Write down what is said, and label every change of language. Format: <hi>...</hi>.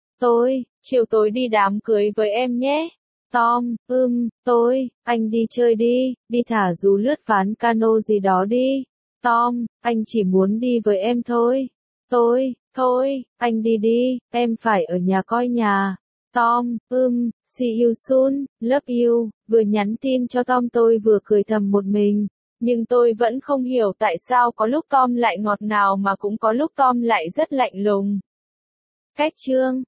<vi>Tôi, chiều tối đi đám cưới với em nhé. Tom, tôi, anh đi chơi đi, đi thả dù lướt ván cano gì đó đi. Tom, anh chỉ muốn đi với em thôi. Tôi, thôi, anh đi đi, em phải ở nhà coi nhà.</vi> <en>Tom, see you soon, love you.</en> <vi>Vừa nhắn tin cho Tom tôi vừa cười thầm một mình. Nhưng tôi vẫn không hiểu tại sao có lúc Tom lại ngọt ngào mà cũng có lúc Tom lại rất lạnh lùng. Hết chương.</vi>